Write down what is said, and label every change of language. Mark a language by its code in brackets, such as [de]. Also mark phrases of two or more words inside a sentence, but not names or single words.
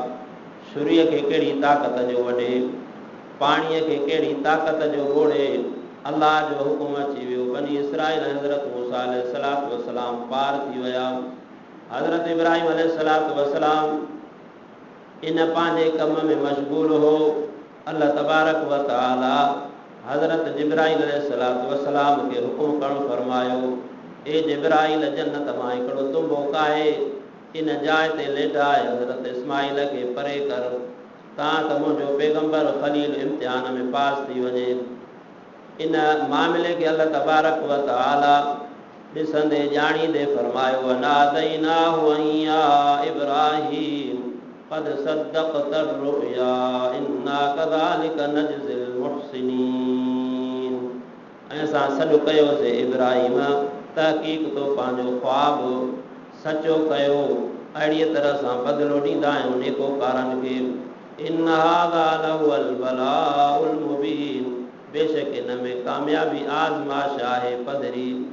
[sd] छुरीअ खे कहिड़ी ताक़त जो वढे, पाणीअ खे कहिड़ी ताक़त जो ॻोड़े। अलाह जो हुकुम अची वियो। बनी इसराईल हज़रत मूसा [ar] عليه الصلاة والسلام [sd] पार थी विया। हज़रत इब्राहिम [ar] عليه الصلاة والسلام [sd] इन पंहिंजे कम में मशगूल हो। [ar] الله تبارك وتعالى [sd] हज़रत जिब्राईल [ar] عليه الصلاة والسلام [sd] खे हुकुम करणु फरमायो, ए जिब्राईल जन्नत मां हिकिड़ो तुंबो काए इन जाइ ते लेटाए हज़रत इस्माईल खे परे कर, तां त मुंहिंजो पैगंबर ख़लील इम्तिहान में पास थी वञे। इन मामले खे [ar] الله تبارك وتعالى [sd] ॾिसंदे ॼाणींदे फरमायो, [ar] وناديناه يا إبراهيم قد صدقت الرؤيا إنا كذلك نجزي المحسنين. [sd] ऐं असां सॾु कयोसीं इब्राहिम, तहक़ीक़ तो पंहिंजो ख्वाब सचो कयो, अहिड़ीअ तरह सां बदिलो ॾींदा आहियूं नेकोकारनि खे। [ar] إن هذا لهو البلاء المبين, [sd] बेशक इन में कामयाबी आज़माइश आहे पधरी।